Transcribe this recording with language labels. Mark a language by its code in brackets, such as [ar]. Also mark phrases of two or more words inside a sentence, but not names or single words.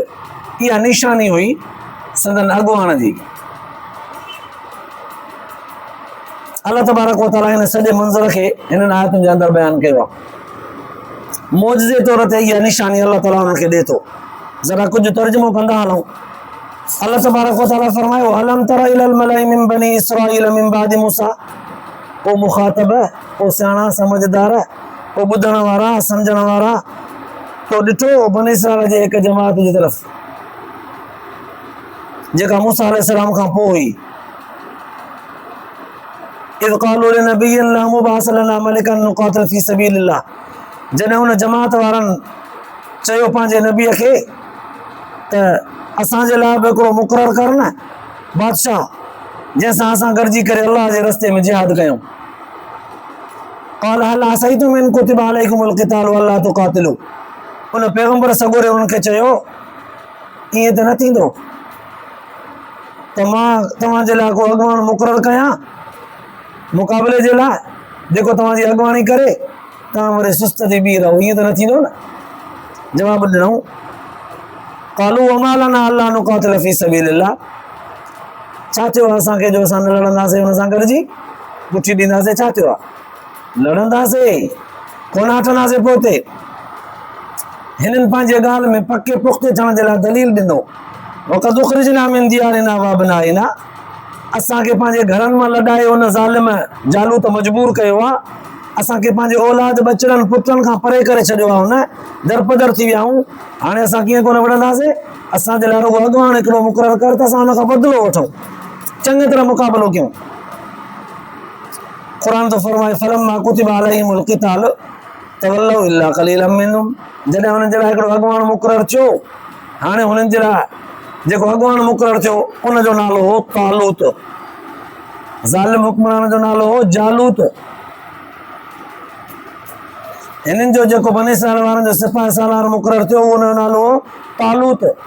[sd] इहा निशानी हुई संदन अॻुवाण जी। [ar] الله تبارك وتعالى [sd] हिन सॼे मंज़र खे हिननि आयतुनि जे अंदरि बयानु कयो आहे। मौजज़े तौर ते इहा निशानी [ar] الله تعالى [sd] हुननि खे ॾिए थो। ज़रा कुझु तर्जुमो कंदा हलूं। [ar] الله تبارك وتعالى [sd] फरमायो, [ar] ألم تر إلى الملإ من بني إسرائيل من بعد موسى, [sd] को मुखातब, को सियाणा समझदार, को ॿुधण वारा सम्झण वारा, तो ॾिठो बनी इसराइल जे हिकु जमात जी तरफ़ जेका मूसा अलैहिस्सलाम खां पोइ हुई। [ar] إذ قالوا لنبي لا مبعث لنا ملكا نقاتل في سبيل الله, [sd] जॾहिं हुन जमात वारनि चयो पंहिंजे नबीअ खे त असांजे लाइ बि हिकिड़ो मुक़ररु कर न बादशाह, जंहिंसां असां गॾिजी करे अलाह जे रस्ते में जिहाद कयूं। [ar] قال هل عسيتم إن كتب عليكم القتال ألا تقاتلوا, [sd] उन पैगम्बर सगोरे उन्हनि खे चयो ईअं त न थींदो त मां तव्हांजे लाइ को अॻुवाण मुक़ररु कयां मुक़ाबले जे लाइ, जेको तव्हांजी अॻुवाणी करे, तव्हां वरी सुस्त थी बीह रहो, ईअं त न थींदो न। जवाबु ॾिनऊं, [ar] قالوا وما لنا ألا نقاتل في سبيل الله, [sd] छा थियो असांखे जो असां न लड़ंदासीं हुन सां गॾिजी, पुठी ॾींदासीं, छा थियो आहे? लड़ंदासीं, कोन हटंदासीं। पोइ हिननि पंहिंजे ॻाल्हि में पके पुख़्ते थियण जे लाइ दलील ॾिनो, [ar] وقد أخرجنا من ديارنا وأبنائنا, [sd] असांखे पंहिंजे घरनि मां लॾाए हुन ज़ालिम जालूत मजबूर कयो आहे, असांखे पंहिंजे औलाद बचड़नि पुटनि खां परे करे छॾियो आहे, हुन दरपदर थी विया आहियूं। हाणे असां कीअं कोन विढ़ंदासीं, असांजे लाइ रुॻो अॻुवाण हिकिड़ो मुक़ररु कर त असां हुन खां बदिलो वठूं, चङी तरह मुक़ाबिलो कयूं। क़ुरान तो फरमाए [ar] فلما كتب عليهم القتال تولوا إلا قليلا منهم, [sd] जॾहिं हुननि जे लाइ हिकिड़ो अॻुवाण मुक़ररु थियो, हाणे हुननि जे लाइ जेको अॻुवाण मुक़ररु थियो उनजो नालो हो तालूत, ज़ालिम हुक्मरान जो नालो हो जालूत। हिननि जो जेको बनी इसराईल वारनि जो सिपाही सालार मुक़ररु थियो उन जो नालो हो तालूत।